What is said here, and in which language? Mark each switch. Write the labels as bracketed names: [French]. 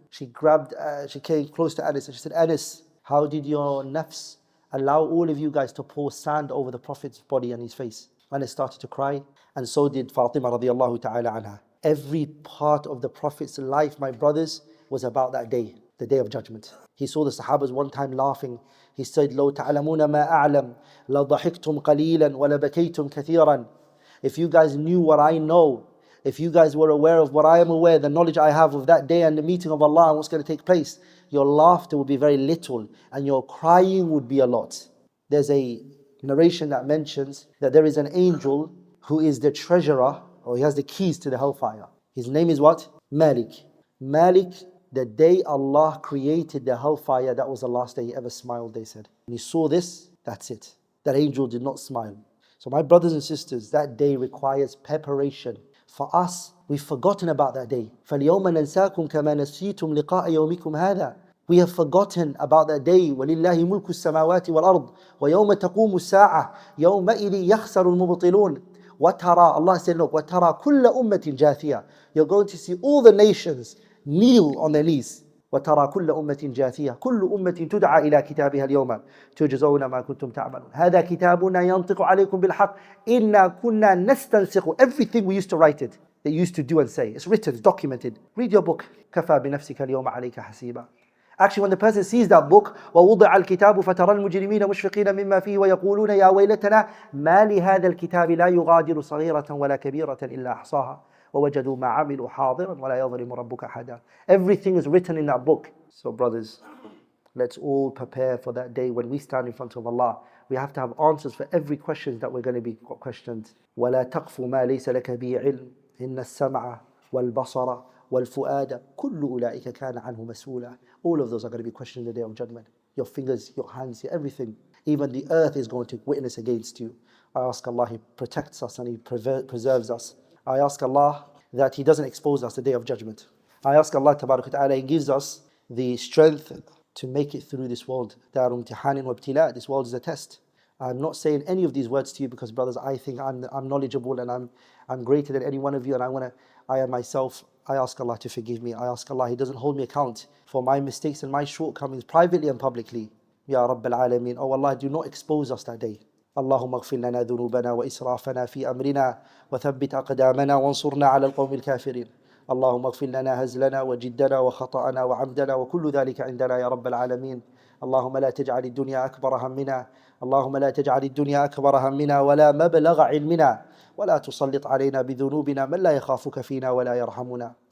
[English] She came close to Anas and she said, Anas, how did your nafs allow all of you guys to pour sand over the Prophet's body and his face? Anas started to cry, and so did Fatima radiallahu ta'ala anha. Every part of the Prophet's life, my brothers, was about that day, the day of judgment. He saw the Sahabas one time laughing. [Arabic] He said, لو تعلمون ما أعلم لضحكتم قليلا ولبكيتم كثيرا. [English] If you guys knew what I know, if you guys were aware of what I am aware, the knowledge I have of that day and the meeting of Allah and what's going to take place, your laughter would be very little and your crying would be a lot. There's a narration that mentions that there is an angel who is the treasurer, or he has the keys to the hellfire. His name is what? Malik. Malik, the day Allah created the hellfire, that was the last day he ever smiled, they said. When he saw this, that's it. That angel did not smile. So my brothers and sisters, that day requires preparation. For us, we've forgotten about that day. [Arabic] فَالْيَوْمَ نَنْسَاكُمْ كَمَا نَسِيتُمْ لِقَاءَ يَوْمِكُمْ هَذَا. [English] We have forgotten about that day. [Arabic] وَلِلَّهِ مُلْكُ السَّمَاوَاتِ وَالْأَرْضِ وَيَوْمَ تَقُومُ السَّاعَةِ يَوْمَئِذٍ يَخْسَرُ الْمُبْطِلُونَ. وَتَرَى, [English] Allah said, look, [Arabic] وَتَرَى كُلَّ أُمَّةٍ جَاثِيَةٍ. [English] You're going to see all the nations kneel on their knees. [Arabic] وترى كل أمة جاثية كل أمة تدعى إلى كتابها اليوم تجزون ما كنتم تعملون هذا كتابنا ينطق عليكم بالحق إنا كنا نستنسخ. [English] Everything we used to write it, they used to do and say, it's written, it's documented. Read your book. [Arabic] كفى بنفسك اليوم عليك حسيبا. [English] Actually, when the person sees that book, [Arabic] ووضع الكتاب فترى المجرمين مشفقين مما فيه ويقولون يا ويلتنا ما لهذا الكتاب لا يغادر صغيرة ولا كبيرة إلا أحصاها وَوَجَدُوا مَا عَمِلُوا حَاضِرًا وَلَا يَظْلِمُ رَبُّكَ أَحَدًا. [English] Everything is written in that book. So brothers, let's all prepare for that day when we stand in front of Allah. We have to have answers for every question that we're going to be questioned. [Arabic] وَلَا تَقْفُ مَا لَيْسَ لَكَ بِهِ عِلْمٍ إِنَّ السَّمْعَ وَالْبَصَرَ وَالْفُؤَادَ كُلُّ أُولَٰئِكَ كَانَ عَنْهُ مَسْئُولًا. [English] All of those are going to be questioned in the day of judgment. Your fingers, your hands, everything. Even the earth is going to witness against you. I ask Allah, He protects us and He preserves us. I ask Allah that He doesn't expose us the day of judgment. I ask Allah Ta'ala, He gives us the strength to make it through this world. [Arabic] دار امتحان وابتلاء. [English] This world is a test. I'm not saying any of these words to you because, brothers, I think I'm knowledgeable and I'm greater than any one of you, and I am myself. I ask Allah to forgive me. I ask Allah, He doesn't hold me account for my mistakes and my shortcomings privately and publicly. Ya Rabbil Alameen. Oh Allah, do not expose us that day. [Arabic] اللهم اغفر لنا ذنوبنا وإسرافنا في أمرنا وثبت أقدامنا وانصرنا على القوم الكافرين. اللهم اغفر لنا هزلنا وجدنا وخطأنا وعمدنا وكل ذلك عندنا يا رب العالمين. اللهم لا تجعل الدنيا أكبر همنا. اللهم لا تجعل الدنيا أكبر همنا ولا مبلغ علمنا ولا تسلط علينا بذنوبنا من لا يخافك فينا ولا يرحمنا.